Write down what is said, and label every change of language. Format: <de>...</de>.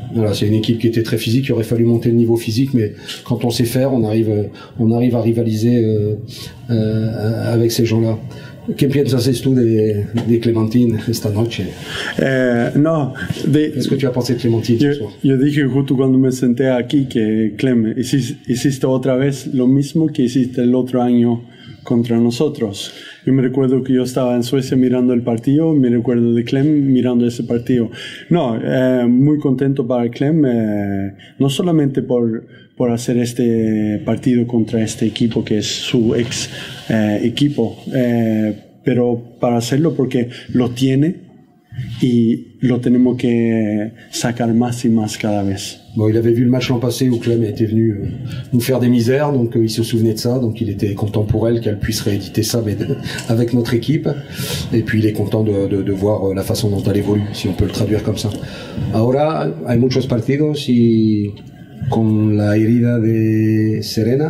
<fr>Voilà, c'est une équipe qui était très physique, il aurait fallu monter le niveau physique, mais quand on sait faire, on arrive à rivaliser avec ces gens-là.</fr> <es>¿Qué piensas tú de Clementine esta noche?</es> <fr>Qu'est-ce que tu as pensé de Clementine ce soir?</fr> <es>Yo dije justo cuando me senté aquí que Clem, hiciste otra vez lo mismo que hiciste el otro año contra nosotros. Yo me recuerdo que yo estaba en Suecia mirando el partido, me recuerdo de Clem mirando ese partido. Muy contento para Clem, no solamente por hacer este partido contra este equipo que es su ex equipo, pero para hacerlo porque lo tiene y lo tenemos que sacar más y más cada vez.</es> <fr>Bon, il avait vu le match l'an passé où Clem était venu nous faire des misères, donc il se souvenait de ça, donc il était content pour elle qu'elle puisse rééditer ça avec notre équipe, et puis il est content de voir la façon dont elle évolue, si on peut le traduire comme ça.</fr> <es>Ahora hay muchos partidos y con la herida de Serena,</es>